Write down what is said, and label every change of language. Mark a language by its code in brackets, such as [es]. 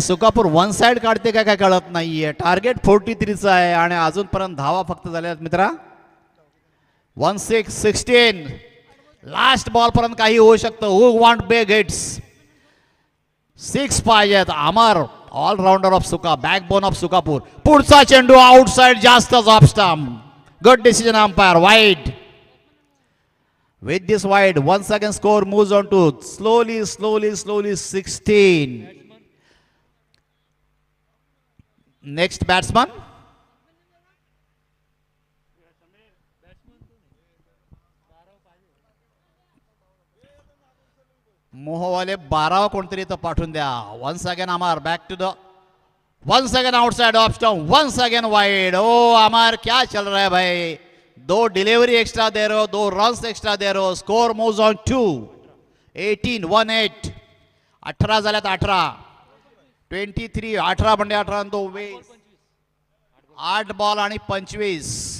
[mr] Sukapur one side काढते का काय कळत नाहीये. टार्गेट 43 आहे आणि अजूनपर्यंत धावा फक्त झाल्या मित्रा 16-16. लास्ट बॉल पर्यंत काही होऊ शकतं. [en] Who want big hits? [mr] 6 पाहिजेत. अमर [en] Allrounder of Suka, backbone of Sukapur. [mr] पुढचा चेंडू आउटसाइड, जास्तच off stump. [en] Good decision umpire. Wide. With this wide, once again score moves on to slowly 16. Next batsman. [mr] मोहवाले 12 कोणतरी तर पाठवून द्या. [en] Once again Amar back to the, once again outside off stump, once again wide. [hi] Oh Amar, क्या चल रहा है भाई? 2 delivery extra दे रहे हो, 2 रन्स एक्स्ट्रा दे रहे हो. [en] Score moves on to 18-18. [mr] 18 झाल्यात. 18 23. 18 म्हणजे 18 आणि 2 20. 8 बॉल आणि 25.